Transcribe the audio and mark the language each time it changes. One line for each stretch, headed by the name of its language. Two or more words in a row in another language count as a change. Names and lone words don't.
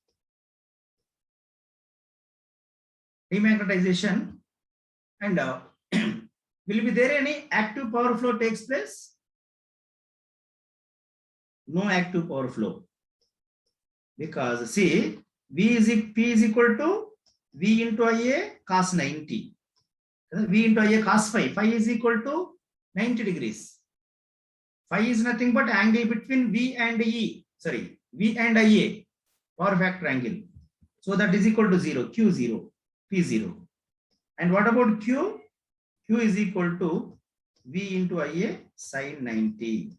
English: Demagnetization, and will be there any active power flow takes place? No active power flow, because see, P is equal to V into IA cos 90. V into IA cos phi. Phi is equal to 90 degrees. Phi is nothing but angle between V and E. Sorry, V and IA, power factor angle. So that is equal to 0, Q0, P0. And what about Q? Q is equal to V into IA sin 90.